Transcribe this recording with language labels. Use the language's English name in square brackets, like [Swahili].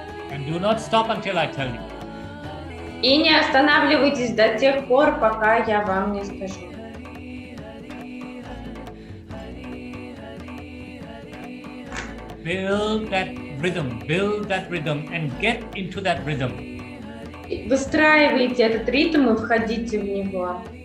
[English] And do not stop until I tell you. [Russian] И не останавливайтесь до тех пор, пока я вам не скажу. [English] Build that rhythm and get into that rhythm. [Russian] Выстраивайте этот ритм и входите в него.